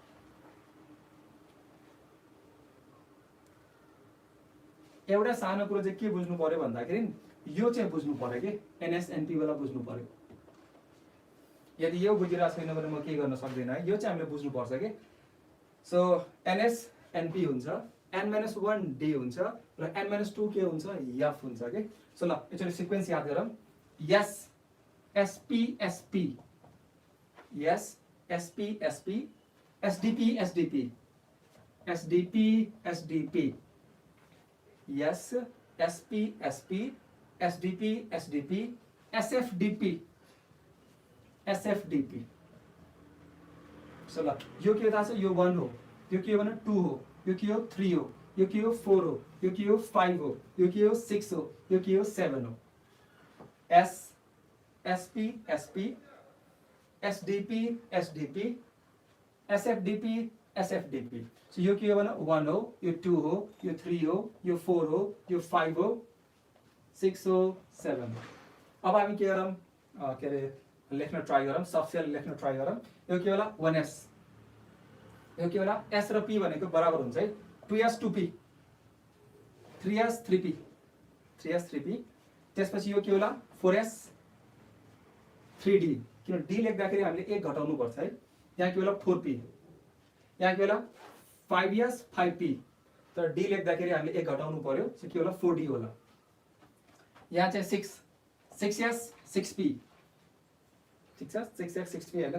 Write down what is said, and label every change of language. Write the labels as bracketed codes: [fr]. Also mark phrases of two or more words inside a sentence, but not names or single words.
[ne] एउटा सानो कुरो चाहिँ के बुझ्नु पर्यो भन्दाखेरि यो चाहिँ बुझ्नु पर्यो के एनएसएनपी वाला बुझ्नु पर्यो यदि यो बुझिरहेको छैन भने म के गर्न सक्दैन है यो चाहिँ हामीले बुझ्नु पर्छ के सो एनएसएनपी हुन्छ n-1 d हुन्छ र n-2 के हुन्छ f हुन्छ के सो ल एकचोटि सिक्वेन्स याद गरौँ s sp sp s sp sp sdp sdp sdp sdp s sp sp sdp sdp sfdp sfdp सो ल यो के थाहा छ यो 1 हो यो के भने 2 हो यो के हो 3 हो यो के हो 4 हो यो के हो 5 हो यो के हो 6 हो यो के हो 7 हो s sp sp sdp sdp sfdp एसएफडीपी। सो यो के हो भने 1 हो, यो 2 हो, यो 3 हो, यो 4 हो, यो 5 हो, 6 हो, 7। अब हामी के गरौँ, के अरे लेख्न ट्राई गरौँ, सबसेल लेख्न ट्राई गरौँ। यो के होला 1s, यो के होला s र p भनेको बराबर हुन्छ है 2s 2p, 3s 3p, 3s 3p। त्यसपछि यो के होला 4s 3d, किन d लेख्दाखेरि हामीले 1 घटाउनु पर्छ है। यहाँ के होला 4p, यहाँ के होला 5s 5p, तर d लेख्दाखेरि हामीले 1 घटाउनु पर्यो, सो के होला 4d होला। यहाँ चाहिँ 6s 6p, ठीक छ 6s 6p हैन।